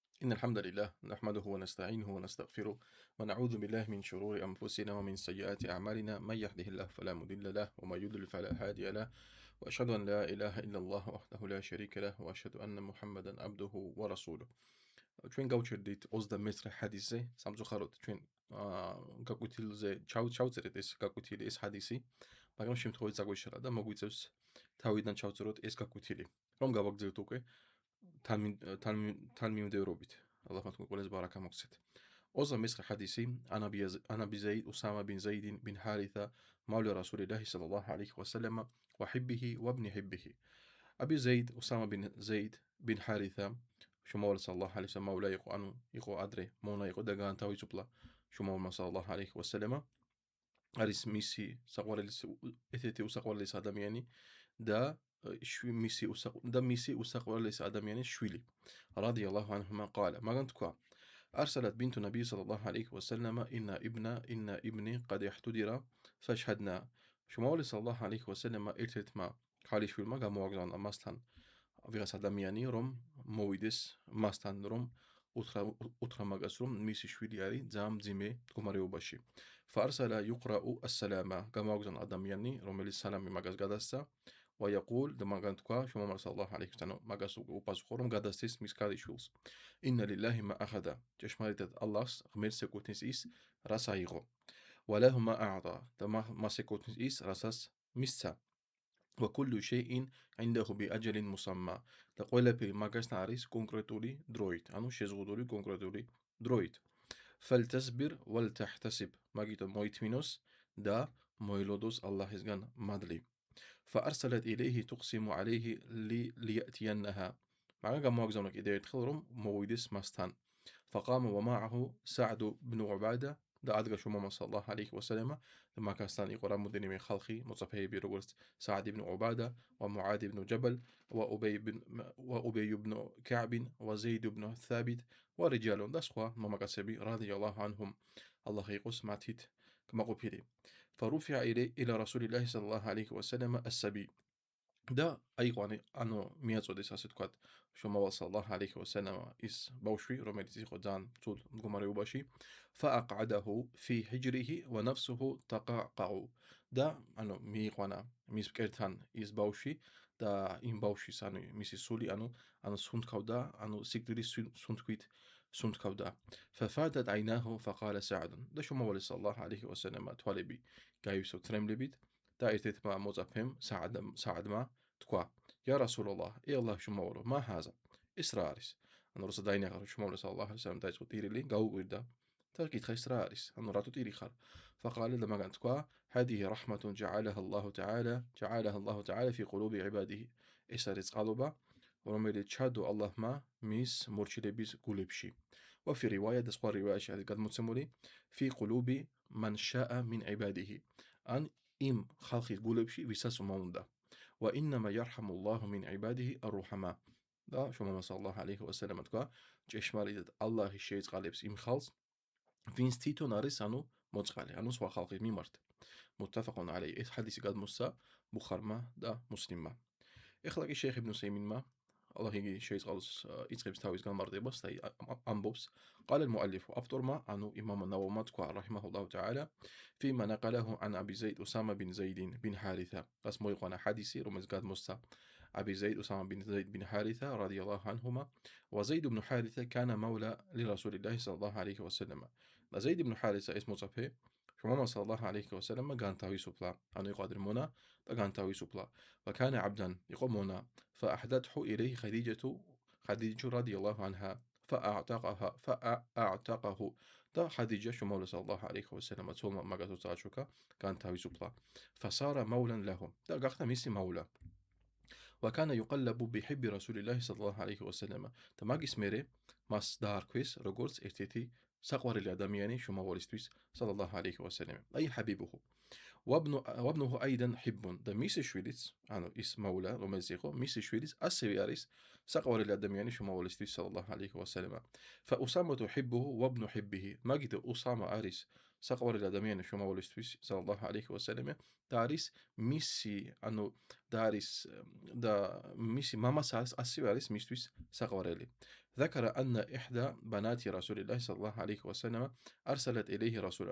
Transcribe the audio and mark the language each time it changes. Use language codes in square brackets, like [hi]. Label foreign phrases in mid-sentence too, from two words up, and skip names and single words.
[ar] إن الحمد لله نحمده ونستعينه ونستغفره ونعوذ بالله من شرور أنفسنا ومن سيئات أعمالنا من يهده الله فلا مضل له ومن يضلل فلا هادي له وأشهد أن لا إله إلا الله وحده لا شريك له وأشهد أن محمدا عبده ورسوله. [ka] ჩვენ გავჩერდით 29 ჰადისზე სამწუხაროდ ჩვენ გაკვეთილზე ჩავწერეთ ეს გაკვეთილი ეს ჰადისი, მაგრამ შემთხვევით წაგვეშალა და მოგვიწევს თავიდან ჩავწეროთ ეს გაკვეთილი, რომ გავაგრძელებთ უკვე თანმიმდევრობით. ალლაჰმა თქვენ ყველას ბარაკა მოგცეთ. [ar] 29 ჰადისი عن أبي زيد أسامة بن زيد بن حارثة مولى رسول الله صلى الله عليه وسلم وحبه وابن حبه. [ka] აბი ზეიდ უსამა bin ზეიდ bin Haritha შუმავალ [ar] صلى الله عليه وسلم [ka] მოვლა იყო, ანუ იყო ადრე მონა იყო და გაანთავისუფლა შუმავალ [ar] صلى الله عليه وسلم. [ka] არის მისი საყვარლის ერთ-ერთი უსაყვარლესი ადამიანი და მისი უსაყვარლესი ადამიანის შვილი. [ar] رضي الله عنهما قال, [ka] მაგან თქვა: [ar] أرسلت بنت النبي صلى الله عليه وسلم إن ابني قد احتضر فاشهدنا. [ka] შუმავალ [ar] صلى الله عليه وسلم [ka] ერთ-ერთმა ქალიშვილმა გამოაგზავნა მასთან ვიღაც ადამიანი, რომ მოვიდეს მასთან, რომ უთხრა მაგას, რომ მისი შვილი არის ძალიან მძიმე მდგომარეობაში. [ar] فأرسل يقرأ السلام, [ka] გამოაგზავნა ადამიანი, რომელიც სალამი მაგას გადასცა. ويقول, და მაგან თქვა შუმავალ [ar] صلى الله عليه وسلم [ka] მაგას უპასუხო, რომ გადასცეს მის ქალიშვილს. [ar] إن لله ما أخذ, [ka] ჭეშმარიტად ალლაჰს ღმერთს ეკუთვნის ის, რაც აიღო. [ar] وله ما أعطى, [ka] და მას ეკუთვნის ის, რასაც მისცა. [ar] وكل شيء عنده بأجل مسمى, [ka] და ყველაფერი მაგასთან არის კონკრეტული დროით, ანუ შეზღუდული კონკრეტული დროით. [ar] فلتصبر ولتحتسب, [ka] მაგიტომ მოითმინოს და მოელოდოს ალლაჰისგან მადლი. [ar] فأرسلت إليه تقسم عليه ليأتينها, [ka] მაგრამ გამოაგზავნა კიდევ ერთხელ, რომ მოვიდეს მასთან. [ar] فقام ومعه سعد بن عبادة, [ka] და ადგა შუმავალ [ar] صلى الله عليه وسلم [ka] და მაგასთან იყო რამოდენიმე ხალხი მოწაფეები, როგორც [ar] سعد بن عبادة ومعاذ بن جبل وأبي بن كعب وزيد بن ثابت ورجال, [ka] და სხვა მამაკაცები [ar] رضي الله عنهم, [ka] ალლაჰ იყოს მათით კმაყოფილი. [ar] فرفع إلى رسول الله صلى الله عليه وسلم السبي, [ka] და აიყვანე, ანუ მიაწოდეს ასე თქვათ შუმავალ [ar] صلى الله عليه وسلم [ka] ის ბავშვი, რომელიც იყო ძალიან ცუდ მდგომარეობაში. [ar] فأقعده في حجره ونفسه تقعقع, [ka] და ანუ მიიყვანა მის მკერთან ის ბავშვი და იმ ბავშვის, ანუ მისი სული, ანუ სუნთქავდა, ანუ სიკვდილის სუნთქავდა. [ar] ففادت عيناه فقال سعد, [ka] და შუმავალ [ar] صلى الله عليه وسلم [ka] თვალები გაივსო თრემლებით და ერთ-ერთმა მოწაფემ საადმა თქვა: [ar] يا رسول الله, الله შუმავალო, ما هذا, [ka] ეს რა არის? ანუ როცა დაინახა რომ შუმავალ [ar] صلى الله عليه وسلم [ka] დაიწყო ტირილი, გაუკვირდა და კითხა ეს რა არის? ანუ რატო ტირი ხარ? فقال, და მაგან თქვა: [ar] هذه رحمة جعلها الله تعالى في قلوب عباده, [ka] ეს არის წყალობა, რომელიც ჩადო ალლაჰმა მის მორჩილების გულებში. [ar] وفي رواية, [ka] და სხვა რივაიაში არის გადმოცემული, [ar] في قلوب من شاء من عباده, [ka] ან იმ ხალხის გულებში, ვისაც მოუნდა. [ar] وإنما يرحم الله من عباده الرحماء, [ka] და შუმავალ [ar] صلى الله عليه وسلم [ka] თქვა: ჭეშმარიტად ალლაჰი შეიწყალებს იმ ხალხს, ვინც თვითონ არის, ანუ მოწყალე, ანუ სხვა ხალხის მიმართ. [ar] متفق عليه, [ka] ეს ჰადისი გადმოსცა ბუხარმა და მუსლიმმა. ეხლა კი შეიხ იბნ უსეიმინმა, ალლაჰ იგი შეიწყალოს, იწყებს თავის განმარტებას და ამბობს: [ar] قال المؤلف, [ka] ავტორმა, ანუ იმამ ნავოვმა თქვა რაჰიმაჰულლაჰუ [ar] تعالى, فيما نقله عن أبي زيد أسامة بن زيد بن حارثة, [ka] რას მოიყვანა ჰადისი, რომელიც გადმოსცა [ar] أبي زيد أسامة بن زيد بن حارثة رضي الله عنهما. وزيد بن حارثة كان مولى لرسول الله صلى الله عليه وسلم, [ka] და زيد بن حارثة ეს მოწაფე შუმავალ [ar] صلى الله عليه وسلم [ka] განთავისუფლა, ანუ იყო ადრე მონა და განთავისუფლა. [ar] وكان عبدا, [ka] იყო მონა. [ar] فأحدته إليه خديجة رضي الله عنها فأعتقه, [ka] და ხადიჯა შუმავალ [ar] صلى الله عليه وسلم [ka] ცოლმა მაგას წააჩუქა, განთავისუფლა. [ar] فصار مولا له, [ka] და გახდა მისი მოვლა. [ar] وكان يقلب بحب رسول الله صلى الله عليه وسلم, [ka] და მაგის მერე მას დაარქვეს როგორც ერთ-ერთი საყვარელი ადამიანი შუმავალისთვის [ar] صلى الله عليه وسلم، أي حبيبه. وابنه أيضا حب, [ka] და მისი შვილიც, ანუ ის მოვლა, რომელიც იყო, მისი შვილიც ასევე არის საყვარელი ადამიანი შუმავალისთვის [ar] صلى الله عليه وسلم. فأسامة حبه وابن حبه, [ka] მაგით უსამა არის საყვარელი ადამიანი შუამავლისთვის [ar] صلى الله عليه وسلم [ka] და არის მისი და მისი მამასაც ასევე არის მისთვის საყვარელი. [ar] ذكر أن إحدى بنات رسول الله صلى الله عليه وسلم أرسلت إليه رسولا.